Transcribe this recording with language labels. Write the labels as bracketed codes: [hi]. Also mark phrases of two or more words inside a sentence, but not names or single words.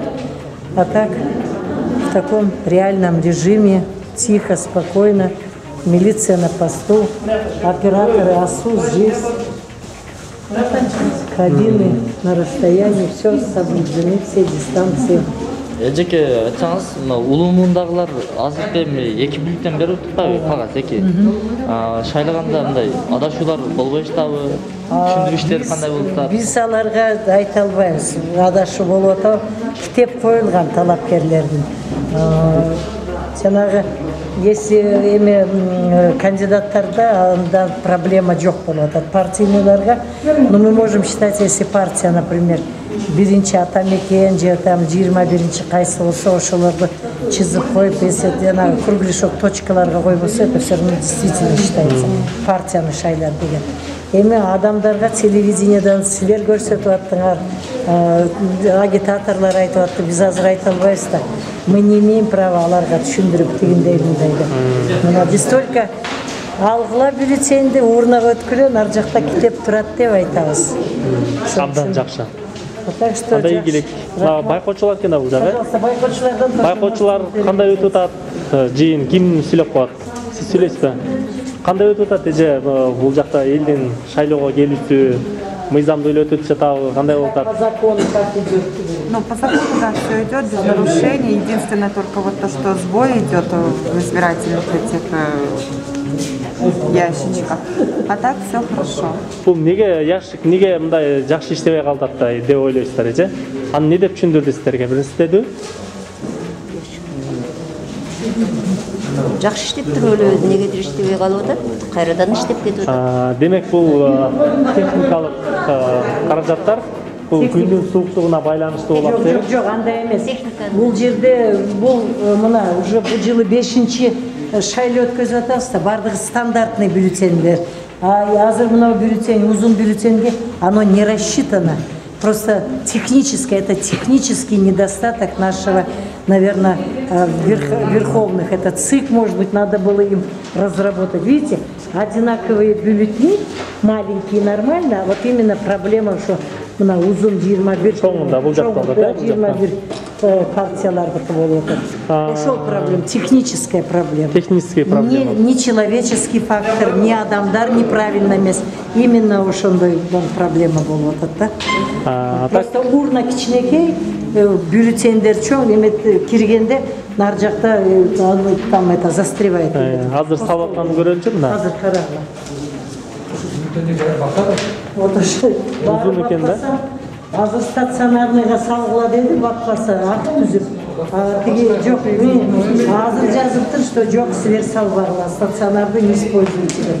[ru] А так, в таком реальном режиме, тихо, спокойно, милиция на посту, операторы АСУ здесь, кабины на расстоянии, все соблюдены, все дистанции. [ky] Эжеке айтсаңыз, улуумундагылар азыркы эми 2 бюллетень берип атпайбы, кагаз 2. Шайлaganda мындай адашуулар болбой атабы? Түшүндүрүштөр кандай болуп атат? Биз аларга айта албайбыз. Адашуу болуп атабы? Китеп коюлган талапкерлердин. Жанагы если эми кандидаттарда анда проблема жок болуп атат. Партийлерге, [ru] но мы можем считать, если партия, например, [ky] биринчи атамекен же там 21-чи кайсы болсо ошолорду чызып коюп, если жанагы кругляшок точкаларга койбосо, [ru] это все равно действительно считается [ky] партияны шайлар деген. Эми адамдарга телевидениедан силер көрсөтүп аттыңар, агитаторлар айтып атты, биз азыр айта албайбыз да. [ru] Мы не имеем права [ky] аларга түшүндүрүп тигиндей мындайда. Биз только алгыла бюллетенди урнага өткөрө, ар жакта китеп турат деп айтабыз. Абдан жакшы. [ru] Так что [ky] кандай ийгилик. Байкоочулар экен да бул жагы. Байкоочулардан Байкоочулар кандай өтүп атат? Жыйын ким сүйлөп коет? Сиз сүйлөйсүзбү? Кандай өтүп атат эже бул жакта элдин шайлоого келүүсү, мыйзамдуу эле өтүп жатабы? Кандай болуп атат? [ru] по закону как идет? Ну, по закону, да, все идет без нарушений. Единственное только вот то, что сбой идет в избирательных этих ящичках. А так все хорошо. [ky] Бул неге яшик, неге мындай жакшы иштебей калды атта деп ойлойсуздар эже? Аны не деп түшүндүрдү сиздерге? Биринчи дедиби? Жакшы иштеп туруп эле негедир иштебей калып атат, кайрадан иштеп кетип атат. Демек бул техникалык каражаттар бул күндүн сууктугуна байланыштуу болот дейт. Жок, андай эмес. Бул жерде бул мына уже бул жылы 5-чи шайлоо өткөзүп атабыз да, бардыгы стандартный бюллетендер. Азыр мына бюллетень, узун бюллетеньге [ru] оно не рассчитано. Просто техническое, это технический недостаток нашего, наверное, верховных. Это ЦИК, может быть, надо было им разработать. Видите, одинаковые бюллетени, маленькие, нормально, а вот именно проблема, что [ky] мына узун [ru] 21 [ky] соңунда бул жакта да, 21 партиялардыкы болуп атат. Ошол проблема, [ru] техническая проблема. Технический проблема. Не человеческий фактор, не адамдар неправильно эмес. [ky] Именно ошондой проблема болуп атат да. Просто урна кичинекей, бюллетендер чоң, эме киргенде нар жакта [ru] там это застревает. [ky] Азыр салып атканын көрөлүчү мына. Азыр карагыла. Вот ошо узун экен да. Азыр стационарныйга салгыла деди, бакпаса ак түзүп. Тиги жок, азыр жазыптыр, что жок, силер салбагыла, стационарды [ru] не используйте [ky] деп.